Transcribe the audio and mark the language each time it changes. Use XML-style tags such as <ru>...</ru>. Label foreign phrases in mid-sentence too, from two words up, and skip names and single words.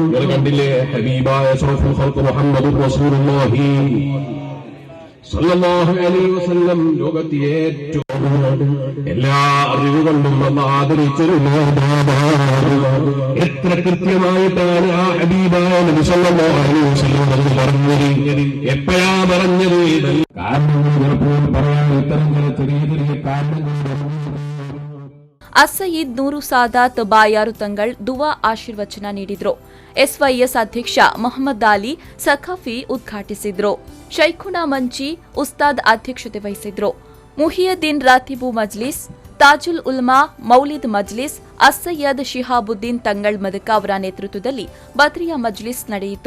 <ml>കണ്ടില്ലേ ഹബീബായ</ml> <ar>أشرف الخلق</ar> <ml>മുഹമ്മദ്</ml> <ar>رسول الله صلى الله عليه وسلم</ar> <ml>ലോകത്തെ ഏറ്റവും എല്ലാ അറിവുകൊണ്ടും ആദരിച്ചൊരു എത്ര കൃത്യമായിട്ടാണ് ആ ഹബീബായ നബി</ml> <ar>صلى الله عليه وسلم</ar> <ml>പറഞ്ഞത്, എപ്പോഴാ പറഞ്ഞത്? കാരണങ്ങൾ ചിലപ്പോൾ പറയാൻ ഇത്തരം ചില ചെറിയ ചെറിയ കാരണങ്ങൾ.</ml> <kn>ಅಸಯೀದ್ ನೂರು ಸಾದಾತ್ ಬಾಯಾರು ತಂಗಳ್ ದುವಾ ಆಶೀರ್ವಚನ ನೀಡಿದ್ರು. ಎಸ್ವೈಎಸ್ ಅಧ್ಯಕ್ಷ ಮೊಹಮ್ಮದ್ ಅಲಿ ಸಖಾಫಿ ಉದ್ಘಾಟಿಸಿದ್ರು. ಶೈಖುನಾ ಮಂಚಿ ಉಸ್ತಾದ್ ಅಧ್ಯಕ್ಷತೆ ವಹಿಸಿದ್ರು. ಮುಹಿಯುದ್ದೀನ್ ರಾತಿಬು ಮಜ್ಲಿಸ್, ತಾಜುಲ್ ಉಲ್ಮಾ ಮೌಲಿದ್ ಮಜ್ಲಿಸ್, ಅಸಯ್ಯದ್ ಶಿಹಾಬುದ್ದೀನ್ ತಂಗಳ್ ಮದಕ ಅವರ ನೇತೃತ್ವದಲ್ಲಿ ಬದ್ರಿಯಾ ಮಜ್ಲಿಸ್ ನಡೆಯಿತು.</kn>